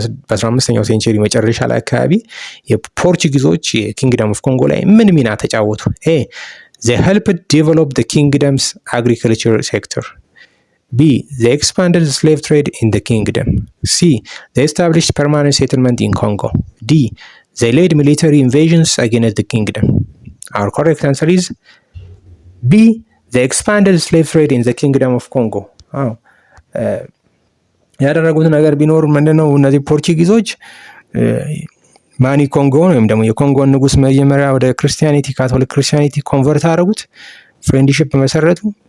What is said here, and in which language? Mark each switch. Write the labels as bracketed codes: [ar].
[am] በ15ኛው ሴንቸሪ መጨረሻ ላይ አካባቢ የፖርቹጊዞች የኪንግደም ኦፍ ኮንጎ ላይ ምን ሚና ተጫወቱ? [en] A. They helped develop the kingdom's agriculture sector. B. They expanded the slave trade in the kingdom. C. They established permanent settlement in Congo. D. They led military invasions against the kingdom. Our correct answer is B. They expanded slave trade in the kingdom of Congo. [am] ያደረጉት ነገር ቢኖር ምንድነው? እነዚህ ፖርቹጊዞች ማኒ ኮንጎ ወይም ደግሞ የኮንጎን ንጉስ መጀመሪያ ወደ ክርስቲያኒቲ ካቶሊክ ክርስቲያኒቲ ኮንቨርት አደረጉት፣ ፍሬንድሺፕ መሰረቱ።